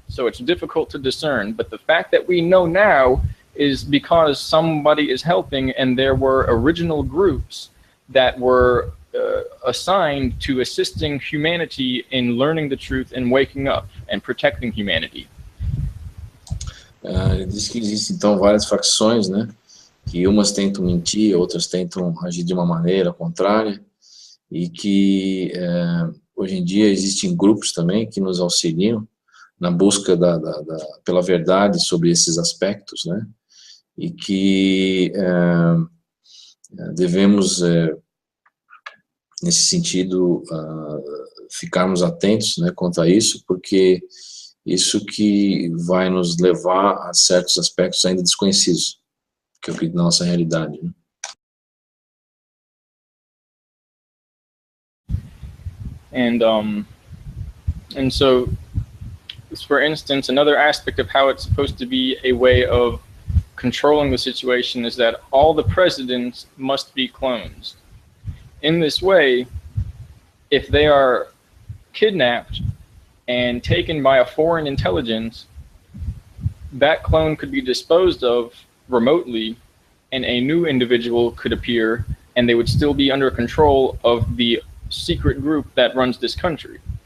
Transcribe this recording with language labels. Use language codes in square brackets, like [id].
[en] So it's difficult to discern, but the fact that we know now is because somebody is helping, and there were original groups that were assigned to assisting humanity in learning the truth and waking up and protecting humanity. [pt] Ele diz que existem então várias facções, né? Que umas tentam mentir, outras tentam agir de uma maneira contrária, e que hoje em dia existem grupos também que nos auxiliam na busca pela verdade sobre esses aspectos, né? E que devemos, nesse sentido, ficarmos atentos, né, quanto a isso, porque isso que vai nos levar a certos aspectos ainda desconhecidos, que é o que da nossa realidade, né? [en] And so, for instance, another aspect of how it's supposed to be a way of controlling the situation is that all the presidents must be clones. In this way, if they are kidnapped and taken by a foreign intelligence, that clone could be disposed of remotely and a new individual could appear, and they would still be under control of the secret group that runs this country.